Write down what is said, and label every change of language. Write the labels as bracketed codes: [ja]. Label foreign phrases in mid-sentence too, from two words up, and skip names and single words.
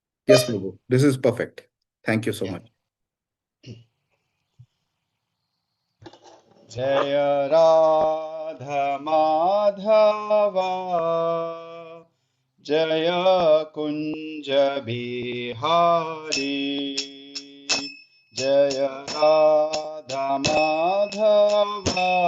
[en] Yes, Prabhu. This is perfect. Thank you so Yeah. much. [hi] जय राधा माधवा जय कुंज बिहारी जय राधा माधवा